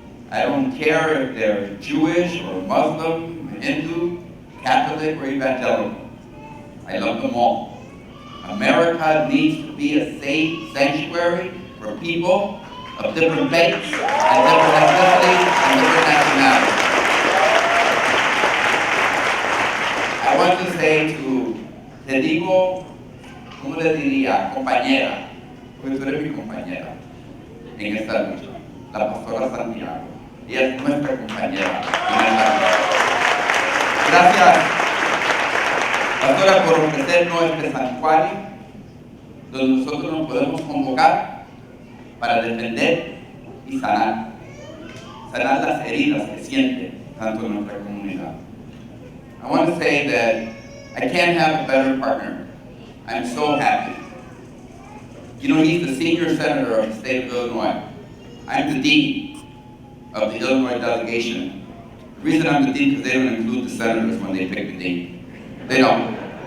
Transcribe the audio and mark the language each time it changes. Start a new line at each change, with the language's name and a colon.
English: I don't care if they're Jewish or Muslim, Hindu, Catholic, or evangelical. I love them all. America needs to be a safe sanctuary for people of different faiths and different ethnicities and different nationalities. I want to say
Spanish: te digo, ¿cómo le diría? Compañera, porque tú eres mi compañera en esta lucha, la pastora Santiago. Ella es nuestra compañera en esta lucha. Gracias, pastora, por ofrecernos este santuario donde nosotros nos podemos convocar para defender y sanar las heridas que siente tanto en nuestra comunidad.
English: I want to say that I can't have a better partner. I'm so happy. You know, he's the senior senator of the state of Illinois. I'm the dean of the Illinois delegation. The reason I'm the dean is because they don't include the senators when they pick the dean. They don't.